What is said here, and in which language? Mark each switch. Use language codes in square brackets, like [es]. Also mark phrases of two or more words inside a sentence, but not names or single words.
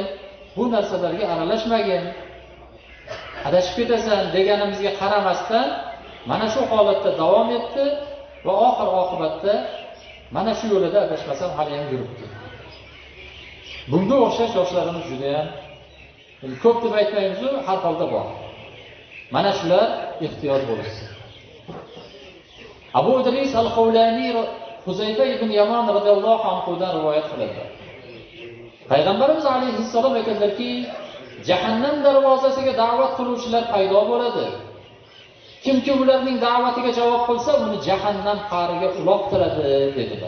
[uz] Bu narsalarga aralashmagin. Adashib ketasan" deganimizga qaramasdan mana shu holatda davom etdi va oxir-oqibatda mana shu yo'lida adashmasam hali ham yuribdi. Bunga o'xshash yoshlarimiz juda ham ko'p deb aytmaymiz, har holda bor. Mana shular ehtiyot bo'lsin. Abu Idris al-Qawlani Huzayfa ibn Yaman [ar] رضي الله عنه [uz] dan rivoyat qiladi. Payg'ambarimiz alayhissalom aytadilarki, jahannam darvozasiga da'vat qiluvchilar paydo bo'ladi. Kimki ularning da'vatiga javob qilsa, uni jahannam qa'riga uloqtiradi dedilar.